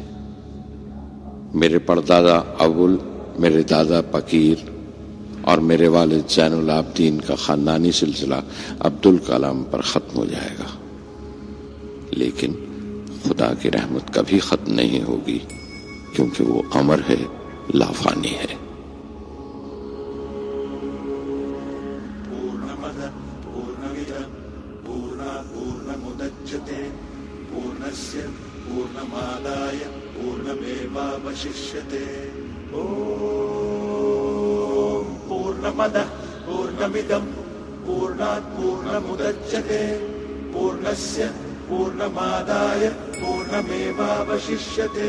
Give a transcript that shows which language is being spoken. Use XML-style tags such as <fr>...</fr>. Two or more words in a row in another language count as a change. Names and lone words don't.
<ur>میرے پردادا اول، میرے دادا پکیر اور میرے والد زین العابدین کا خاندانی سلسلہ عبدالکلام پر ختم ہو جائے گا، لیکن خدا کی رحمت کبھی ختم نہیں ہوگی، کیونکہ وہ امر ہے، لافانی ہے۔</ur> <sa>पूर्णमादाय पूर्णमेवावशिष्यते। पूर्णमदः पूर्णमिदं पूर्णात् पूर्णमुदच्यते पूर्णस्य पूर्णमादाय पूर्णमेवावशिष्यते।</sa>